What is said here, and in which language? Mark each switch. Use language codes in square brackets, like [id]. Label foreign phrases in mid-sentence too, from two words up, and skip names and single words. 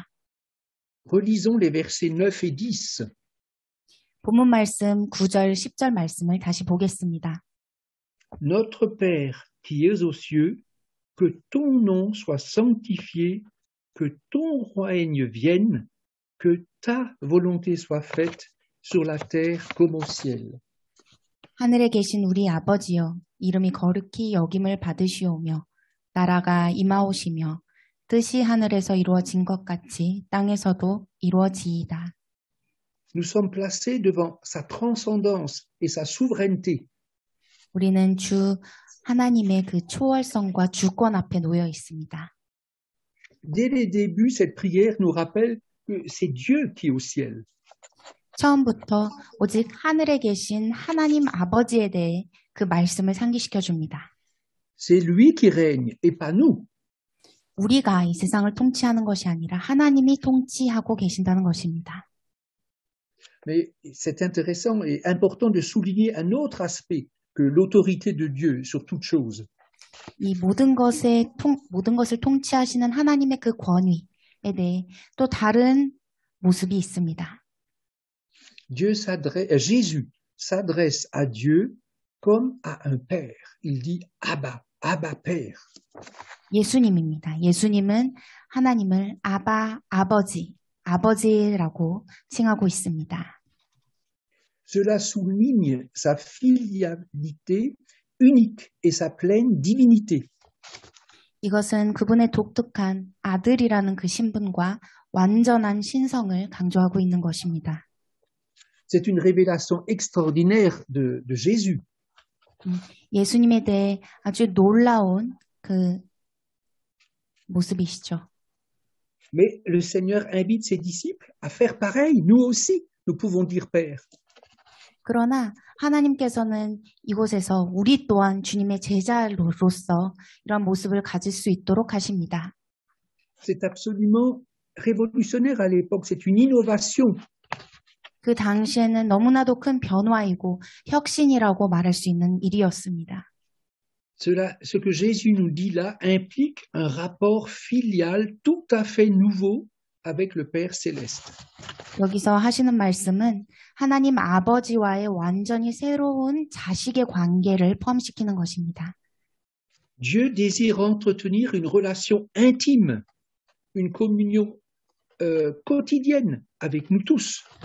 [fr] Relisons les versets 9 et 10. [ko] 본문 말씀 9절, 10절 말씀을 다시 보겠습니다. [fr] Notre Père qui es aux cieux, que ton nom soit sanctifié, que ton règne vienne, que ta volonté soit faite sur la terre comme au ciel. [ko] 하늘에 계신 우리 아버지여, 이름이 거룩히 여김을 받으시오며 나라가 임하오시며 뜻이 하늘에서 이루어진 것 같이 땅에서도 이루어지이다. [fr] Nous sommes placés devant sa transcendance et sa souveraineté. [ko] 우리는 주 하나님의 그 초월성과 주권 앞에 놓여 있습니다. [fr] Dès les débuts, cette prière nous rappelle que c'est Dieu qui est au ciel. [ko] 처음부터 오직 하늘에 계신 하나님 아버지에 대해 그 말씀을 상기시켜 줍니다. [fr] C'est lui qui règne et pas nous. [ko] 우리가 이 세상을 통치하는 것이 아니라 하나님이 통치하고 계신다는 것입니다. [fr] Mais c'est intéressant et important de souligner un autre aspect que l'autorité de Dieu sur toute chose. [ko] 이 mo든 것을 통치하시는 하나님의 그 권위에 대해 또 다른 모습이 있습니다. [fr] Jésus s'adresse à Dieu comme à un père. Il dit Abba, Abba Père. [ko] 예수님입니다. 예수님은 하나님을 아버지라고 칭하고 있습니다. [fr] Cela souligne sa filialité unique et sa pleine divinité. [ko] 이것은 그분의 독특한 아들이라는 그 신분과 완전한 신성을 강조하고 있는 것입니다. [fr] C'est une révélation extraordinaire de Jésus. [ko] 예수님에 대해 아주 놀라운 그 모습이시죠. [fr] Mais le Seigneur invite ses disciples à faire pareil. Nous aussi, nous pouvons dire Père. [ko] 그러나 하나님께서는 이곳에서 우리 또한 주님의 제자로서 이런 모습을 가질 수 있도록 하십니다. [fr] C'est absolument révolutionnaire à l'époque. C'est une innovation. [ko] 그 당시에는 너무나도 큰 변화이고 혁신이라고 말할 수 있는 일이었습니다. [fr] Ce que Jésus nous dit là implique un rapport filial tout à fait nouveau avec le Père céleste. [ko] 여기서 하시는 말씀은 하나님 아버지와의 완전히 새로운 자식의 관계를 포함시키는 것입니다. [fr] Dieu désire entretenir une relation intime, une communion quotidienne avec nous tous.